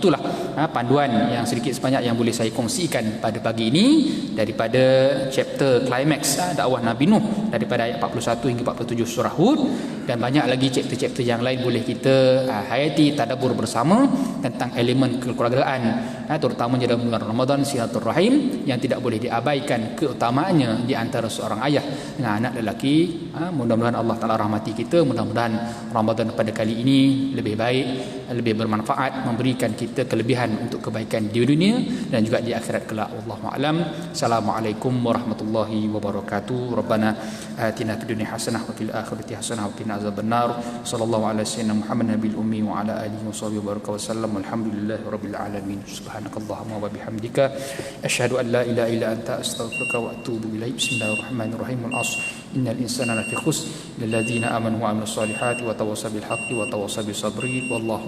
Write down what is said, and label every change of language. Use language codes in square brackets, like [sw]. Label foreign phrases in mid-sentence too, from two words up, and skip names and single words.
[ms] Itulah panduan yang sedikit sebanyak yang boleh saya kongsikan pada pagi ini daripada [en] chapter climax [ms] dakwah Nabi Nuh, daripada ayat 41 hingga 47 surah Hud. Dan banyak lagi chapter-chapter yang lain boleh kita hayati, tadabbur bersama tentang elemen kekeluargaan, terutamanya dalam bulan Ramadan, silaturahim yang tidak boleh diabaikan keutamaannya di antara seorang ayah dengan anak lelaki. Mudah-mudahan [ar] الله تعالى [ms] rahmati kita. Mudah-mudahan Ramadan pada kali ini lebih baik, lebih bermanfaat, memberikan kita kelebihan untuk kebaikan di dunia dan juga di akhirat kelak. [ar] والله أعلم. السلام عليكم ورحمة الله وبركاته. ربنا آتنا في الدنيا حسنة وفي الآخرة حسنة وقنا عذاب النار. صلى الله على سيدنا محمد النبي الأمي وعلى آله وصحبه بارك وسلم. الحمد لله رب العالمين. سبحانك اللهم وبحمدك أشهد أن لا إله إلا أنت أستغفرك وأتوب إليك. بسم الله الرحمن الرحيم. العصر. إن الإنسان لفي خسر. للذين آمنوا وعملوا الصالحات وتواصوا بالحق وتواصوا بالصبر.